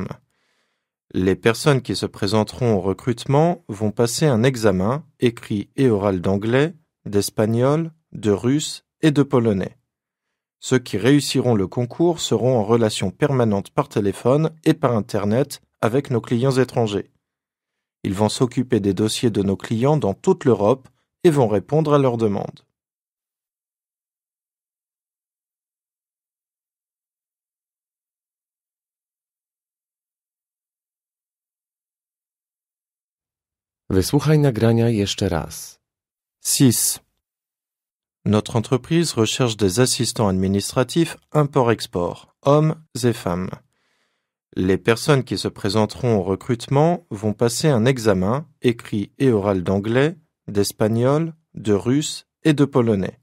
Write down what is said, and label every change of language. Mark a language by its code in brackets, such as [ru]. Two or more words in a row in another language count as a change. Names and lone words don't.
[fr] Les personnes qui se présenteront au recrutement vont passer un examen écrit et oral d'anglais, d'espagnol, de russe et de polonais. Ceux qui réussiront le concours seront en relation permanente par téléphone et par Internet avec nos clients étrangers. Ils vont s'occuper des dossiers de nos clients dans toute l'Europe et vont répondre à leurs demandes. [pl] Wysłuchaj nagrania jeszcze raz. 6. [fr] Notre entreprise recherche des assistants administratifs import-export, hommes et femmes. Les personnes qui se présenteront au recrutement vont passer un examen écrit et oral d'anglais, d'espagnol, de russe et de polonais.